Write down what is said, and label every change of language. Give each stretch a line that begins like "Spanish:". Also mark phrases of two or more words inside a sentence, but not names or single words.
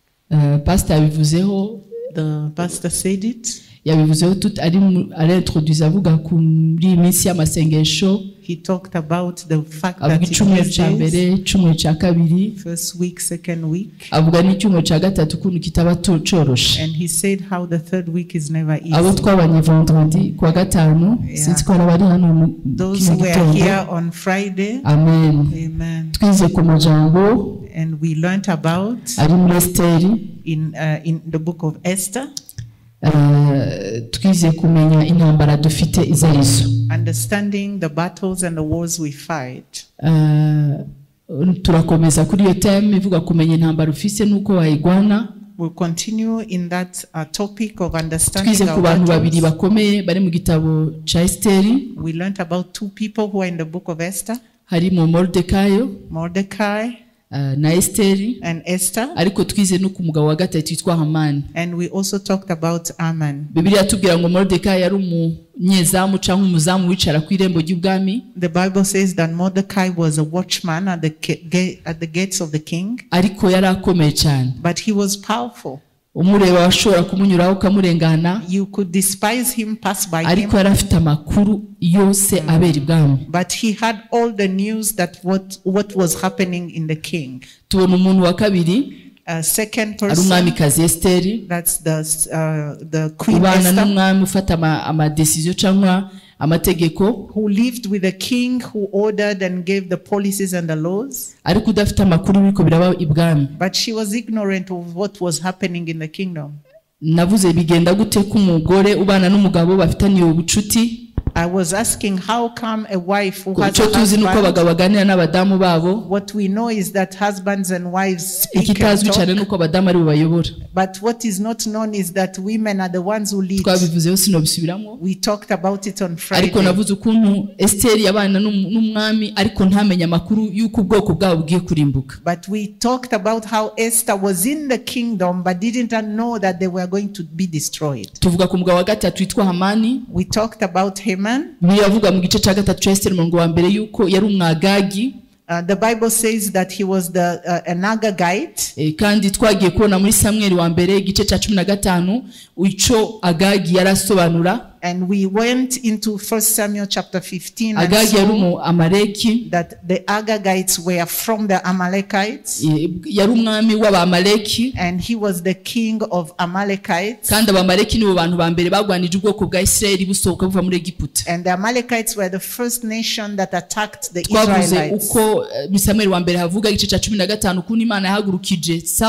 Kinyarwanda: Pastor yabivuzeho.
English: The pastor said it.
Kinyarwanda: Yabivuzeho introduce avuga kuri iminsi y'amasengesho.
English: He talked about the fact that
Kinyarwanda: icyumweru cya mbere, icyumweru cya kabiri,
English: first week, second week,
Kinyarwanda: avuga n'icyumweru cya gatatu kuntu kitaba coroshe.
English: and he said how the third week is never easy.
Kinyarwanda: Abo twabanye vendredi kwa gatanu, sinzi ko bari hano mu
English: those who were here on Friday. Amen. Amen.
Kinyarwanda: Twize ku majambo,
English: and we learned about
Kinyarwanda: ari muri Esteri,
English: in the book of Esther.
Kinyarwanda: Twize kumenya intambara dufite izarizo.
English: Understanding the battles and the wars we fight.
Kinyarwanda: Turakomeza kuri iyo theme ivuga kumenya intambara ufise nuko wayigwana.
English: We'll continue in that topic of understanding
Kinyarwanda: Twize ku bantu babiri bakomeye bari mu gitabo ca Esteri.
English: We learned about two people who are in the book of Esther.
Kinyarwanda: Harimo Mordecai na Esteri,
English: and Esther.
Kinyarwanda: Ariko twize no ku mugabo wa gatatu yitwa Hamani.
English: And we also talked about Aman.
Kinyarwanda: Bibiliya tubwira ngo Mordecai yari umunyezamu cyangwa umuzamu wicara ku irembo ry'ubwami.
English: The Bible says that Mordecai was a watchman at the gates of the king.
Kinyarwanda: Ariko yari akomeye cyane.
English: But he was powerful.
Kinyarwanda: Umureba washobora kumunyuraho ukamurengana.
English: You could despise him, pass by him.
Kinyarwanda: Ariko yari afite amakuru yose abera ibwami.
English: But he had all the news that what was happening in the king.
Kinyarwanda: Tubona umuntu wa kabiri,
English: second person,
Kinyarwanda: ari umwamikazi Esteri.
English: That's the queen Esther.
Kinyarwanda: Ubana n'umwami ufata amadecision cyangwa amategeko,
English: who lived with the king, who ordered and gave the policies and the laws.
Kinyarwanda: Ariko udafite amakuru biko biraba ibwami.
English: But she was ignorant of what was happening in the kingdom.
Kinyarwanda: Navuze bigenda gute ku mugore ubana n'umugabo bafitaniye ubucuti.
English: I was asking how come a wife who has a husband, what we know is that husbands and wives speak and talk, but what is not known is that women are the ones who lead. We talked about it on Friday. But we talked about how Esther was in the kingdom but didn't know that they were going to be destroyed. We talked about him. The Bible says that he was an Agagite.
Kinyarwanda: Kandi twagiye kubona muri Samuel wa mbere igice cya 15 ico Agagi yarasobanura.
English: And we went into 1 Samuel chapter 15 and saw that the Agagites were from the Amalekites. And he was the king of Amalekites. And the Amalekites were the first nation that attacked the Israelites.